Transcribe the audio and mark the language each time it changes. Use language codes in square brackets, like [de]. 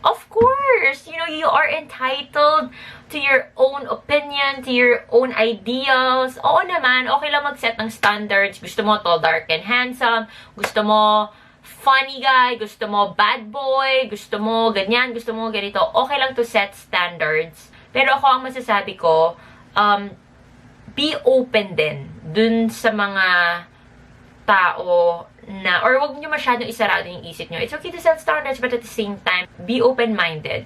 [en] Of course! You know, you are entitled to your own opinion, to your own ideals. [tl] Oo naman, okay lang mag-set ng standards. Gusto mo [en] tall, dark, and handsome. [tl] Gusto mo [en] funny guy. [tl] Gusto mo [en] bad boy. [tl] Gusto mo ganyan. Gusto mo ganito. [en] Okay lang to set standards. [tl] Pero ako ang masasabi ko, [en] be open [tl] din dun sa mga tao na, or wag nyo masyadong isarado yung isip nyo. [en] It's okay to set standards, but at the same time, be open-minded.